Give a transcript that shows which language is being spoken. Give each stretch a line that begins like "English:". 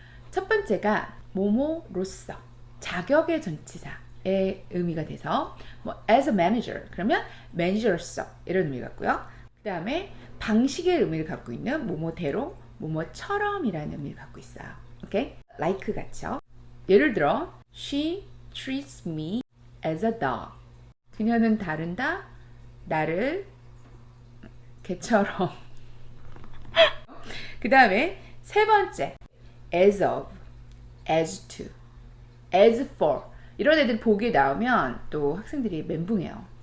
Korean: 첫 번째가 뭐뭐로서 자격의 전치사의 의미가 돼서 뭐
English: as a manager
Korean: 그러면 매니저로서 이런 의미 같고요. 그 다음에 방식의 의미를 갖고 있는 뭐뭐대로 뭐뭐처럼이라는 의미를 갖고 있어요. 오케이? like 같죠. 예를 들어
English: she treats me as a dog.
Korean: 그녀는 다룬다 나를 개처럼. 그 다음에 세 번째 as of, as to, as for 이런 애들 보기에 나오면 또 학생들이 멘붕해요.